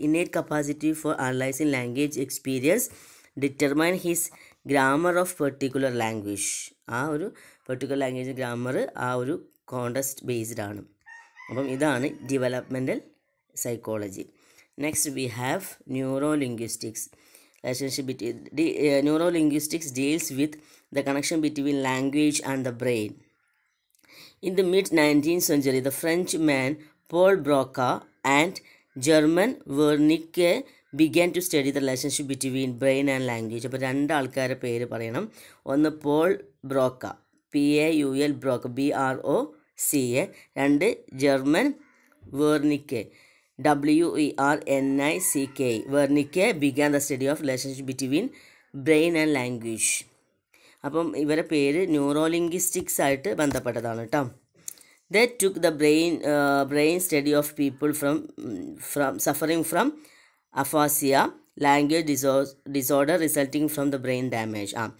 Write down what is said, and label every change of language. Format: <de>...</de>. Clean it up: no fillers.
<en>Innate capacity for analysing language experience determine his grammar of particular language.</en> <ml>ആ ഒരു particular language grammar ആ ഒരു context based ആണ്. അപ്പം ഇതാണ് developmental psychology.</ml> <en>Next we have neurolinguistics. Relationship between neurolinguistics deals with the connection between language and the brain. In the mid-19th century, the Frenchman Paul Broca and German Wernicke began to study the relationship between brain and language.</en> <ml>അപ്പോൾ രണ്ട് ആൾക്കാരുടെ പേര് പറയണം. ഒന്ന് Paul ബ്രോക്ക, PAUL ബ്രോക്ക, BROCA. രണ്ട് German Wernicke, WERNICKE.</ml> <en>Wernicke began the study of relationship between brain and language.</en> <ml>അപ്പം ഇവരെ പേര് ന്യൂറോലിംഗ്വിസ്റ്റിക്സ് ആയിട്ട് ബന്ധപ്പെട്ടതാണ് കേട്ടോ.</ml> <en>They took the brain study of people from suffering from aphasia, language disorder resulting from the brain damage.</en>